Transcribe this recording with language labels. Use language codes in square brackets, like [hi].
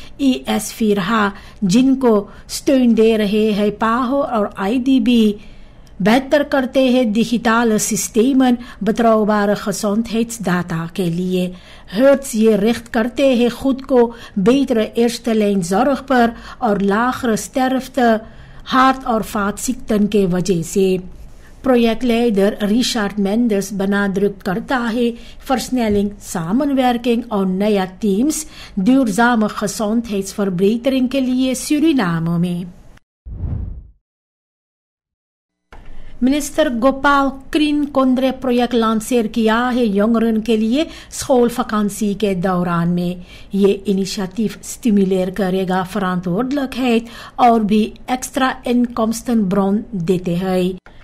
[hi] ES4H जिनको steun दे रहे हैं PAHO और IDB बेहतर करते हैं [nl] digitale systemen betrouwbare gezondheidsdata [hi] के लिए। HERTZ ये रिcht करते हैं खुद को [nl] betere eerste lijn zorg [hi] पर और [nl] lagere sterfte hart- [hi] और vaatziekten के वजह से। projectleider Richard Mendes benadrukt करता है versnelling, samenwerking और नया teams [nl] duurzame gezondheidsverbetering [hi] के लिए Suriname में। Minister Gopal क्रीन Kondre project launcher किया है यंगरन के लिए schoolvakantie के दौरान में। ये इनिशिएटिव स्टिमुलेर करेगा verantwoordelijkheid और भी एक्स्ट्रा inkomstenbron देते हैं।